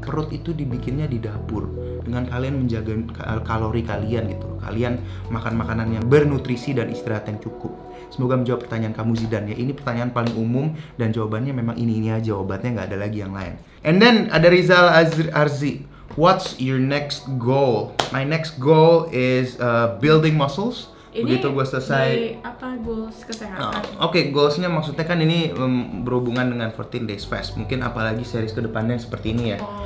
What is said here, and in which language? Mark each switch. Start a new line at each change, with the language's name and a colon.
Indonesian: Perut itu dibikinnya di dapur. Dengan kalian menjaga kalori kalian gitu. Kalian makan makanan yang bernutrisi dan istirahat yang cukup. Semoga menjawab pertanyaan kamu Zidan ya. Ini pertanyaan paling umum dan jawabannya memang ini aja. Obatnya nggak ada lagi yang lain.
English: And then ada Rizal Arzi. What's your next goal? My next goal is building muscles.
Indonesian: Begitu gue selesai. Apa goals kesehatan? Oke, goalsnya maksudnya kan ini berhubungan dengan 14 Days Fast. Mungkin apalagi series kedepannya seperti ini ya.